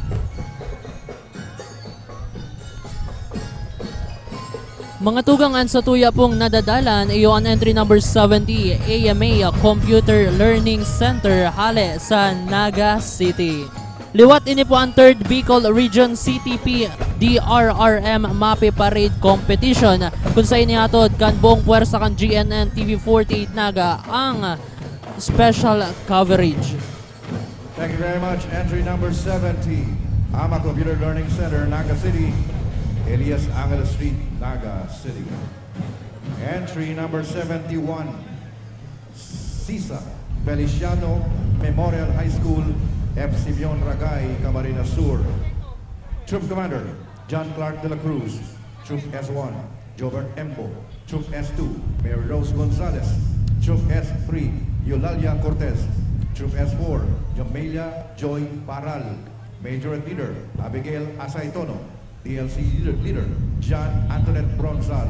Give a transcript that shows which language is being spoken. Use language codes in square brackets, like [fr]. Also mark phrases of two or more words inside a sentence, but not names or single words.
[bik] Mga tugangan sa tuya pong nadadalan, iyo ang [en] entry number [bik] 70, AMA Computer Learning Center, Hale sa Naga City. Liwat ini po ang 3rd Bicol Region CTP DRRM MAPE Parade Competition kung sa inihatod kan buong puwersa kan GNN TV48 Naga ang [en] special coverage. Thank you very much. Entry number 70, AMA Computer Learning Center, Naga City, Elias Angela Street, Naga City. Entry number 71, CISA Feliciano Memorial High School, F. Simeon Ragay, Camarines Sur. Troop Commander, John Clark de la Cruz. Troop S1, Jobert Embo. Troop S2, Mary Rose Gonzalez. Troop S3, Eulalia Cortez. Troop S4, Jamelia Joy Paral. Major Leader, Abigail Asaitono. DLC Leader, John Antoinette Bronzal.